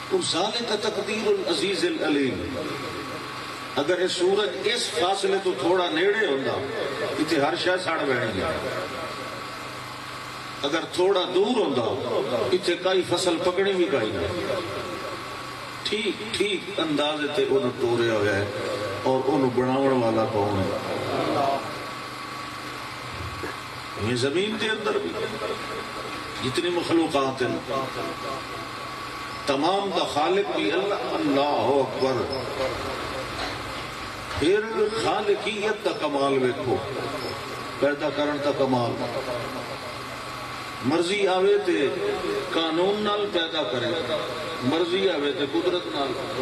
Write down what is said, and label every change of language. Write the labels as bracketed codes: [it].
[ar] ذالک تقدیر العزیز العلیم. [pa] اگر یہ سورج اس فاصلے تو تھوڑا نیڑے ہوتا اتنے ہر شے سڑ بہنی ہے، اگر تھوڑا دور ہوتا اتنے کئی فصل پکڑی بھی کئی نہ. ٹھیک ٹھیک اندازے تے انہوں توریا ہوا ہے. اور انہوں بناون والا کون ہے؟ یہ زمین کے اندر بھی جتنی مخلوقات ہیں تمام دا خالق بھی اللہ. [ar] اللہ اکبر. [pa] پھر خالقیت دا کمال ویکھو، پیدا کرن دا کمال. مرضی آوے تے قانون نال پیدا کرے، مرضی آوے تے قدرت نال.